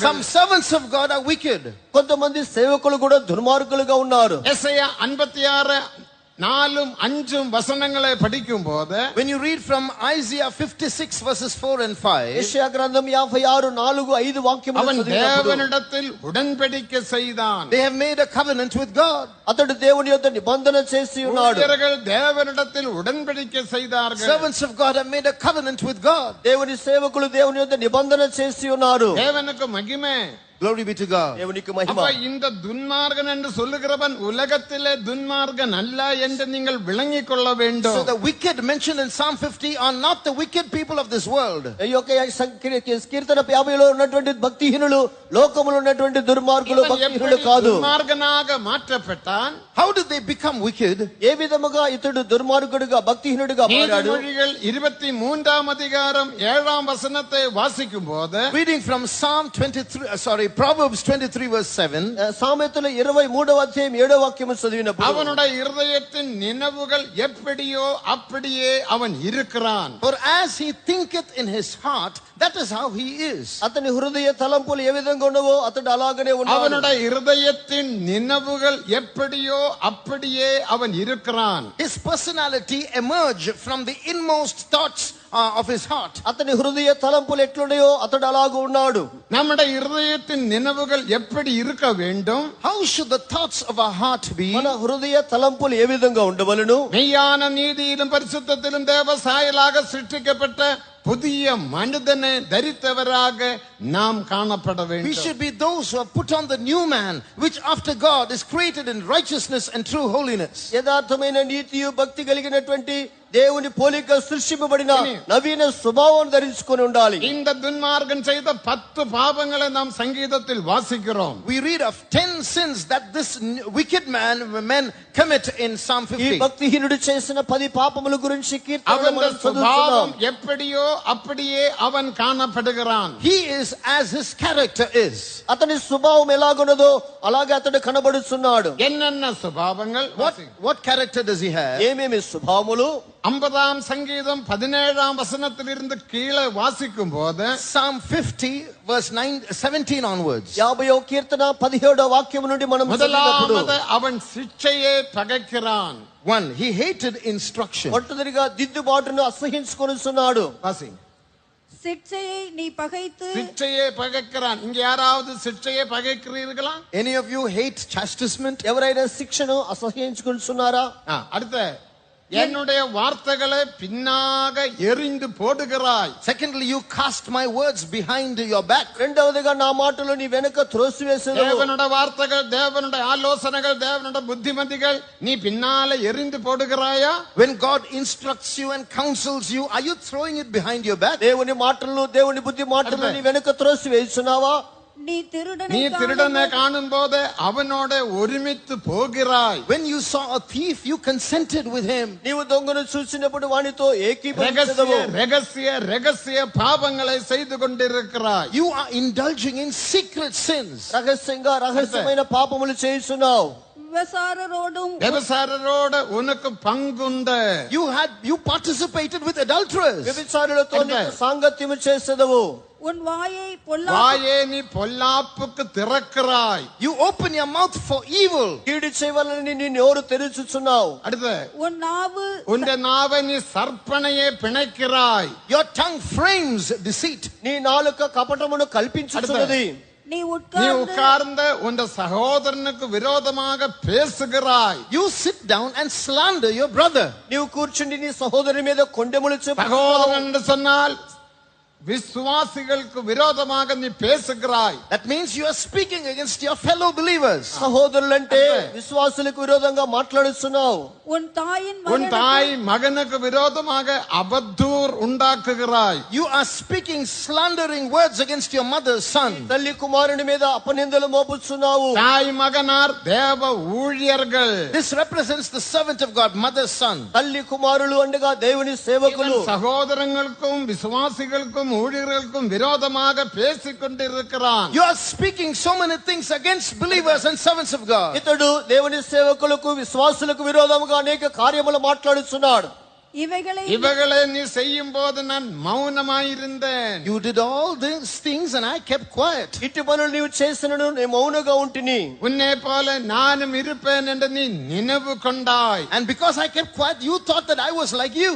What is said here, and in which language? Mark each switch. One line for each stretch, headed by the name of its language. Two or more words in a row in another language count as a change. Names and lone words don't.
English: Some servants of God are wicked.
Telugu: కొంతమంది సేవకులు కూడా దుర్మార్గులుగా ఉన్నారు.
Tamil: எசேயா 56 4 5 வசனங்களை படிக்கும் போது
English: when you read from Isaiah 56 verses 4 and 5,
Telugu: యెషయా గ్రంథం 56 4 5 వాక్యములు
Tamil: அவன்
Telugu: చదివినప్పుడు
Tamil: தேவனிடத்தில் உடன்படிக்கை செய்தான்.
English: they have made a covenant with God.
Telugu: అతడు దేవుని యొద్ద నిబంధన చేసి ఉన్నాడు.
Tamil: ஊழியர்கள் தேவனிடத்தில் உடன்படிக்கை செய்தார்கள்.
English: Servants of God have made a covenant with God.
Telugu: దేవుని సేవకులు దేవుని యొద్ద నిబంధన చేసి ఉన్నారు.
Tamil: தேவனுக்கு மகிமை.
English: Glory be to God.
Telugu: దేవునికి మహిమ.
Tamil: அப்ப இந்த துன்மார்கன் என்று சொல்லுகிறவன் உலகத்திலே துன்மார்கன் அல்ல என்று நீங்கள் விளங்கிக் கொள்ள
English: So
Tamil: வேண்டும்.
English: the wicked mentioned in Psalm 50 are not the wicked people of this world.
Telugu: ఈ యొక్క కీర్తన 50లో ఉన్నటువంటి భక్తిహీనులు లోకములో ఉన్నటువంటి దుర్మార్గులు
Tamil: இவன்
Telugu: భక్తిహీనులు
Tamil: எப்படி
Telugu: కాదు.
Tamil: துன்மார்கனாக மாற்றப்பட்டான்?
English: How did they become wicked?
Telugu: ఏ విధముగా ఇతడు దుర్మార్గుడిగా భక్తిహీనుడిగా మారాడు?
Tamil: நீதிமொழிகள் 23ஆம் அதிகாரம் 7ஆம் வசனத்தை வாசிக்கும் போது
English: Reading from Proverbs 23 verse 7.
Telugu: సామెతల 23వ అధ్యాయం 7వ వాక్యము చదివినప్పుడు
Tamil: அவனுடைய இருதயத்தின் நினைவுகள் எப்படியோ அப்படியே அவன் இருக்கிறான்.
English: For as he thinketh in his heart, that is how he is.
Telugu: అతని హృదయ తలంపులు ఏ విధంగా ఉన్నవో అతడు అలాగనే ఉన్నాడు.
Tamil: அவனுடைய இருதயத்தின் நினைவுகள் எப்படியோ அப்படியே அவன் இருக்கிறான்.
English: His personality emerged from the inmost thoughts of his heart.
Telugu: అతని హృదయ తలంపులు ఎట్లున్నాయో అతడు అలాగూ ఉన్నాడు.
Tamil: நம்முடைய இருதயத்தின் நினைவுகள் எப்படி இருக்க வேண்டும்?
English: How should the thoughts of our heart be?
Telugu: మన హృదయ తలంపులు ఏ విధంగా ఉండవలెను?
Tamil: மெய்யான நீதியிலும் பரிசுத்தத்திலும் தேவ சாயலாக சிருஷ்டிக்கப்பட்ட புதிய மனிதனை தரித்தவராக நாம் காணப்பட
English: We
Tamil: வேண்டும்.
English: should be those who have put on the new man, which after God is created in righteousness and true holiness.
Telugu: యథార్థమైన నీతియు భక్తి కలిగినటువంటి దేవుని పోలిక సృష్టింపబడిన నవీన స్వభావం ధరించుకొని ఉండాలి.
Tamil: இந்த துன்மார்கன் செய்த 10 பாவங்களை நாம் சங்கீதத்தில் வாசிக்கிறோம்.
English: We read of 10 sins that this wicked men commit in Psalm
Telugu: ఈ
English: 50.
Telugu: భక్తిహీనుడు చేసిన 10 పాపముల గురించి కీర్తనలో
Tamil: அவன்
Telugu: మనం
Tamil: சுபாவம்
Telugu: చదువుతున్నాం.
Tamil: எப்படியோ அப்படியே அவன் காணப்படுகிறான்.
English: He is as his character is.
Telugu: అతని స్వభావం ఎలాగున్నదో అలాగే అతడు కనబడుతున్నాడు.
Tamil: என்னென்ன சுபாவங்கள்?
English: What character does he have?
Telugu: ఏమేమి స్వభావములు?
Tamil: 50ஆம் சங்கீதம் 17ஆம் வசனத்திலிருந்து கீழே வாசிக்கும் போது
English: Psalm 50 verse 17 onwards.
Telugu: 50వ కీర్తన 17వ వాక్యం నుండి మనం చదివినప్పుడు
Tamil: முதலாவது அவன் சிட்சையை பகைக்கிறான்.
English: 1. He hated instruction.
Telugu: మొట్టమొదటిగా దిద్దుబాటును అసహ్యించుకొనుచున్నాడు.
Tamil: வாசி. சிற்சையை நீ பகைத்து சிட்சையை பகைக்கிறான். இங்க யாராவது சிட்சையை பகைக்கிறீர்களா?
English: Any of you hate chastisement?
Telugu: ఎవరైనా శిక్షను అసహ్యించుకొనుచున్నారా?
Tamil: அடுத்த என்னுடைய வார்த்தைகளை பின்னாக எறிந்து போடுகிறாய்.
English: Secondly, you cast my words behind your back.
Telugu: రెండవదిగా నా మాటలు నీ వెనుక త్రోసివేసేదవు.
Tamil: தேவனுடைய வார்த்தைகள், தேவனுடைய ஆலோசனைகள், தேவனுடைய புத்திமதிகள் நீ பின்னால எறிந்து போடுகிறாயா?
English: When God instructs you and counsels you, are you throwing it behind your back?
Telugu: దేవుని మాటలను దేవుని బుద్ధి మాటలను నీ వెనుక త్రోసివేస్తున్నావా?
Tamil: நீ திருடனை திருடனை காணும் போது அவனோட ஒருமித்து போகிறாய்.
English: When you saw a thief, you consented with him.
Telugu: నీవు దొంగను చూసినప్పుడు వానితో
Tamil: ரகசிய
Telugu: ఏకీభవించదవు.
Tamil: ரகசிய ரகசிய பாவங்களை செய்து கொண்டிருக்கிறாய்.
English: You are indulging in secret sins.
Telugu: రహస్యంగా రహస్యమైన పాపములు చేస్తున్నావు.
Tamil: விபசாரரோடும் వ్యభిచారரோட உனக்கு பங்குண்டு.
English: You participated with adulterers.
Telugu: వ్యభిచారులతో నీకు సాంగత్యము చేసేదవు.
Tamil: உன் வாயை வாயே நீ பொல்லாப்புக்கு திறக்கிறாய்.
English: You open your mouth for evil.
Telugu: కీడు చేయవలనని నీ నోరు తెరుచుచున్నావు.
Tamil: அடுத்து உன் நாவு உன்னுடைய நாவை நீ சர்ப்பனையே பிணைக்கிறாய்.
English: Your tongue frames deceit.
Telugu: నీ నాలుక కపటమును కల్పించుచున్నది.
Tamil: நீ நீ உட்கார்ந்து உட்கார்ந்த உன் சகோதரனுக்கு விரோதமாக பேசுகிறாய்.
English: You sit down and slander your brother.
Telugu: నీవు కూర్చుండి నీ సహోదరి మీద కొండెములు చెప్పుచున్నావు.
Tamil: சகோதரன் என்று சொன்னால் விசுவாசிகளுக்கு விரோதமாக நீ பேசுகிறாய்.
English: That means you are speaking against your fellow believers.
Telugu: సహోదరులంటే విశ్వాసులకు విరోధంగా మాట్లాడుతున్నావు.
Tamil: உன் தாயின் உன் தாய் மகனுக்கு விரோதமாக அவதூறு உண்டாக்குகிறாய்.
English: You are speaking slandering words against your mother's son.
Telugu: తల్లి కుమారుని మీద అపనిందలు మోపుచున్నావు.
Tamil: தாய் மகனார் தேவ ஊழியர்கள்.
English: This represents the servant of God, mother's son.
Telugu: తల్లి కుమారులు అండగా దేవుని సేవకులు.
Tamil: சகோதரங்களுக்கும் விசுவாசிகளுக்கும் ஊழியர்களுக்கும் விரோதமாக பேசிக் கொண்டிருக்கிறான்.
English: You are speaking so many things against believers and servants of God.
Telugu: ఇతడు దేవుని సేవకులకు విశ్వాసులకు విరోధముగా అనేక కార్యములు మాట్లాడుచున్నాడు.
Tamil: இவைகளை நீ செய்யும் போது நான் மௌனமாயிருந்தேன்.
English: You did all these things and I kept quiet.
Telugu: ఇటు పనులు నీవు చేసినను నేను మౌనంగా ఉంటిని.
Tamil: உன்னை போல நானும் இருப்பேன் என்று நீ நினைவு கொண்டாய்.
English: And because I kept quiet, you thought that I was like you.